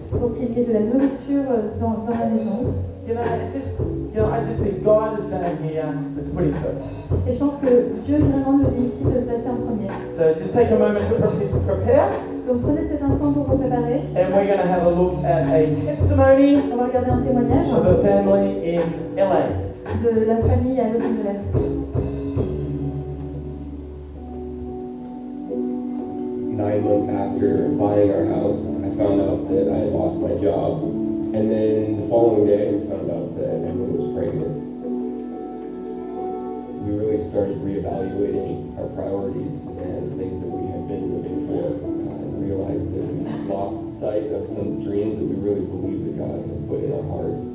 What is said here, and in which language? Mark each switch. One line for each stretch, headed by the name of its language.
French: Pour qu'il y ait de la nourriture dans la maison.
English: You know, I just think God is saying here, let's put Him first.
French: Et je pense que Dieu vraiment nous dit ici de le placer en premier.
English: So just take a moment to prepare,
French: Donc prenez cet instant pour vous préparer.
English: and we're going to have a look at a testimony
French: On va regarder un témoignage
English: of a family in LA.
French: de la famille à Los Angeles.
English: Nine months after buying our house, I found out that I had lost my job. And then the following day, I found out that Emily was pregnant. We really started reevaluating our priorities and things that we had been living for, and realized that we lost sight of some dreams that we really believed that God had put in our hearts.